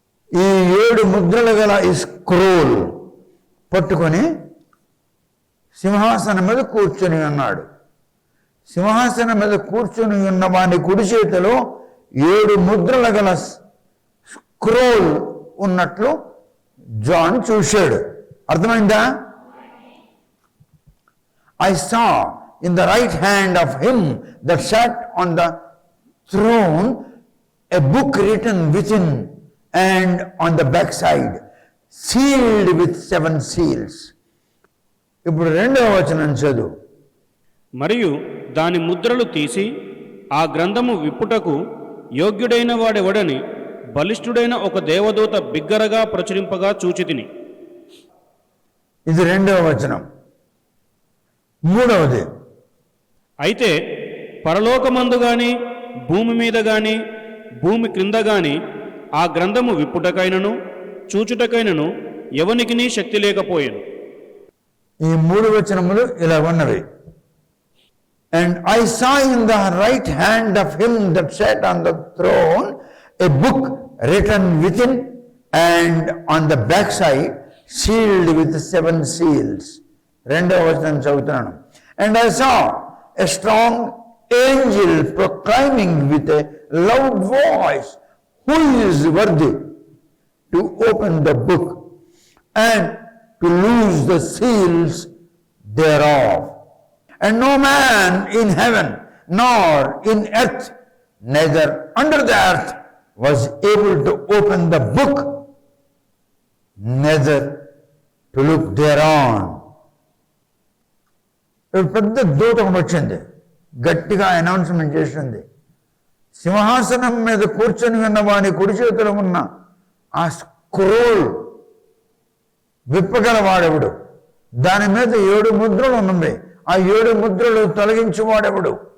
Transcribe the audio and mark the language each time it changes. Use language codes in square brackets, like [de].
[te] ఈ 7 ముద్రలు గల ఈ స్క్రోల్ పట్టుకొని సింహాసనం మీద కూర్చొని ఉన్నాడు. సింహాసనం మీద కూర్చొని ఉన్న వాని కుడి చేతిలో 7 ముద్రల గల స్క్రోల్ ఉన్నట్లు జాన్ చూశాడు. అర్థమైందా? [en] I saw in the right hand of him that sat on the throne a book written within and on the backside, sealed with 7 seals. [te] ఇప్పుడు 2వ వచనం చదువు. మరియు దాని ముద్రలు తీసి ఆ గ్రంథము విప్పుటకు యోగ్యుడైన వాడెవడని బలిష్ఠుడైన ఒక దేవదూత బిగ్గరగా ప్రచురింపగా చూచితిని. ఇది 2వ వచనం. 3వది, అయితే పరలోకమందు గాని భూమి మీద గాని భూమి క్రింద గాని ఆ గ్రంథము విప్పుటకైనను చూచుటకైనను ఎవనికినీ శక్తి లేకపోయెను. ఈ 3 వచనములు ఇలా ఉన్నవి. [en] And I saw in the right hand of him that sat on the throne a book written within and on the backside, sealed with 7 seals. [te] 2వ వచనం చదువుతున్నాను. [en] And I saw a strong angel proclaiming with a loud voice, who is worthy to open the book and to loose the seals thereof? And no man in heaven nor in earth, neither under the earth, was able to open the book, neither to look thereon. [te] పెద్ద దూత ఒకటి వచ్చింది, గట్టిగా announcement చేసింది. సింహాసనం మీద కూర్చొని ఉన్న వాని కుడి చేతిలో ఉన్న ఆ స్క్రోల్ విప్పగలవాడెవడు? దాని మీద 7 ముద్రలు ఉన్నాయి. ఆ 7 ముద్రలు తొలగించేవాడెవడు?